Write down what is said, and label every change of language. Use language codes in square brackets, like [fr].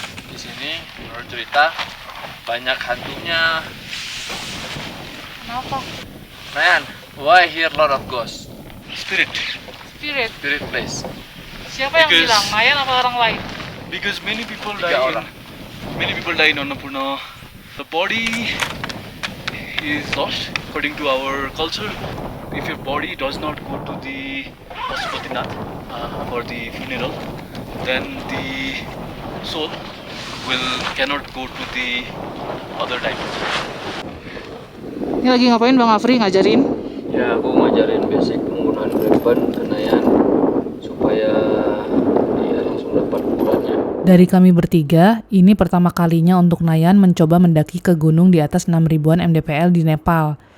[id] Di sini menurut cerita banyak hantunya. Kenapa? [en] Man, why here lot of ghosts? Spirit. Spirit place. [id] Siapa yang bilang? Nayan apa orang lain? [en] Because many people [id] Tiga orang. [en] die in Annapurna. The body is lost according to our culture. If your body does not go to the Pashupatinath for the funeral, then the soul cannot go to the other dimension. [id] Ini lagi ngapain Bang Afri ngajarin? Ya, aku ngajarin basic penggunaan weapon ke Nayan supaya dia langsung dapat ukurannya. Dari kami bertiga, ini pertama kalinya untuk Nayan mencoba mendaki ke gunung di atas 6.000-an mdpl di Nepal.